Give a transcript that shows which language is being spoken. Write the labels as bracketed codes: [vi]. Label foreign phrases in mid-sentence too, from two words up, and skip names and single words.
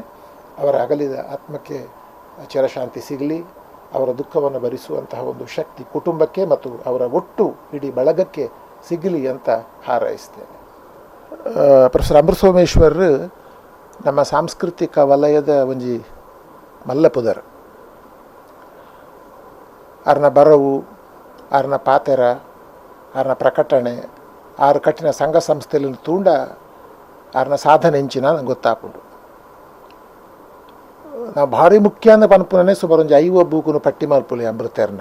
[kn] ಅವರ ಅಗಲಿದ ಆತ್ಮಕ್ಕೆ ಚಿರಶಾಂತಿ ಸಿಗಲಿ, ಅವರ ದುಃಖವನ್ನು ಭರಿಸುವಂತಹ ಒಂದು ಶಕ್ತಿ ಕುಟುಂಬಕ್ಕೆ ಮತ್ತು ಅವರ ಒಟ್ಟು ಇಡೀ ಬಳಗಕ್ಕೆ ಸಿಗಲಿ ಅಂತ ಹಾರೈಸ್ತೇನೆ. [tcy] ಪ್ರೊಫೆಸರ್ ಅಮೃತಸೋಮೇಶ್ವರರು ನಮ್ಮ ಸಾಂಸ್ಕೃತಿಕ ವಲಯದ ಒಂಜಿ ಮಲ್ಲಪುದರ್. ಅವ್ರನ್ನ ಬರವು, ಅವ್ರನ್ನ ಪಾತೆರ, ಅವ್ರನ್ನ ಪ್ರಕಟಣೆ, ಆರು ಕಟ್ಟಿನ ಸಂಘ ಸಂಸ್ಥೆಯಲ್ಲಿ ತೂಂಡ ಅವ್ರನ್ನ ಸಾಧನೆ ಹೆಂಚಿನ ನಂಗೆ ಗೊತ್ತಾಪುಂಡು. ನಾವು ಭಾರಿ ಮುಖ್ಯ ಅಂದ ಪನ್ಪುನೇ ಸುಮಾರು ಒಂದು 5 ಬೂಕುನು ಪಟ್ಟಿ ಮಲ್ಪುಲಿ ಅಮೃತೇರ್ನ.